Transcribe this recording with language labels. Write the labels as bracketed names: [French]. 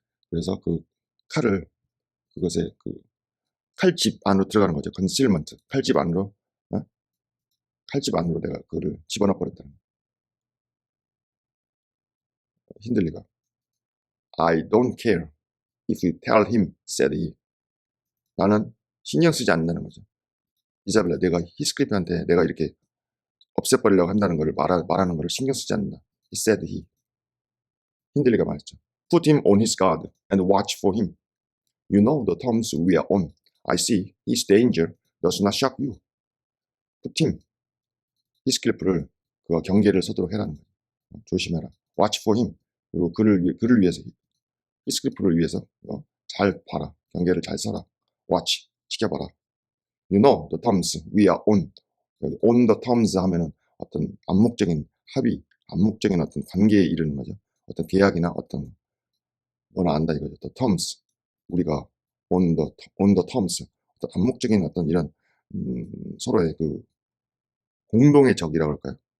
[Korean] 그래서 그 칼을 그것에 그 칼집 안으로 들어가는 거죠. concealment, 칼집 안으로 내가 그를 집어넣어 버렸다는 거예요. [English] 힌들리가 I don't care if you tell him, said he. [Korean] 나는 신경 쓰지 않는다는 거죠. 이사벨라, 내가 히스클리프한테 내가 이렇게 없애버리려고 한다는 걸 말하는 걸 신경 쓰지 않는다. [English] He said he. [Korean] 힌들리가 말했죠. [English] Put him on his guard and watch for him. You know the terms we are on. I see his danger does not shock you. [Korean] Put him, 히스클리프를 그와 경계를 서도록 해라는 거예요. 조심해라. [English] Watch for him. [Korean] 그리고 그를 위해서, 히스클리프를 위해서 잘 봐라. 경계를 잘 서라. Watch, 지켜봐라. [English] You know the terms we are on. [Korean] on the terms 하면은 어떤 암묵적인 합의, 암묵적인 어떤 관계에 이르는 거죠. 어떤 계약이나 어떤 뭐나 안다 이거죠. The terms, 우리가 on the terms, 어떤 암묵적인 어떤 이런 서로의 그 공동의 적이라고 할까요?